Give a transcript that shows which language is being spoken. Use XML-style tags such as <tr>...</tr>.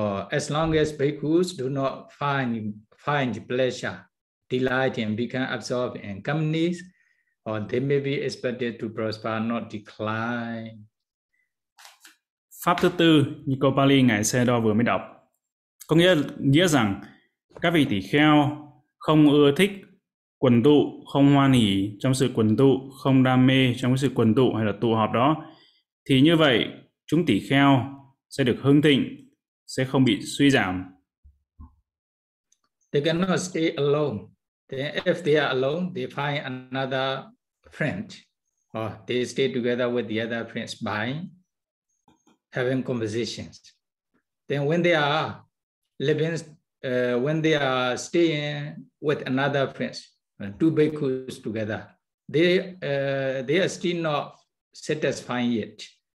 <en>As long as bhikkhus do not find pleasure, delight and become absorbed in companies, they may be expected to prosper, not decline.</en> <vi>Pháp thứ tư như câu Pali ngài Xe Đo vừa mới đọc có nghĩa rằng các vị tỳ kheo không ưa thích quần tụ, không hoan hỉ trong sự quần tụ, không đam mê trong sự quần tụ hay là tụ họp đó, thì như vậy chúng tỳ kheo sẽ được hưng thịnh, sẽ không bị suy giảm.</vi> <en>They cannot stay alone. Then if they are alone, they find another friend, or they stay together with the other friends by having conversations. Then when they are living, when they are staying with another friends, two bhikkhus together, they are still not satisfying yet.</en>